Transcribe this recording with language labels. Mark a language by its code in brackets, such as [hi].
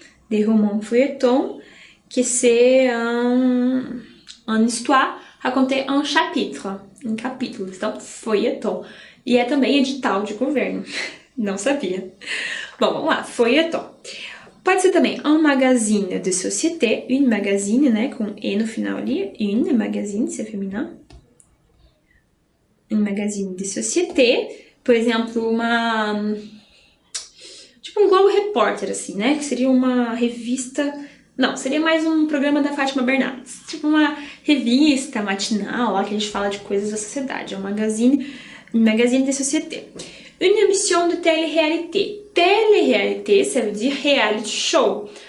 [fr] Des romans feuilletons, que c'est une histoire racontée en chapitre, [pt] em capítulos. Então, feuilleton. E é também edital de governo. Não sabia. Bom, vamos lá. Feuilleton. Pode ser também [fr] un magazine de société, une magazine, [pt] né, com E no final ali. [fr] Une magazine, c'est féminin. Un magazine de société. [pt] Por exemplo, uma... Tipo um Globo Repórter, assim, né? Que seria uma revista... Não, seria mais um programa da Fátima Bernardes. Tipo uma revista matinal, lá que a gente fala de coisas da sociedade. É um magazine de société. [fr] Une émission de télé-réalité. Télé-réalité, ça veut dire reality show.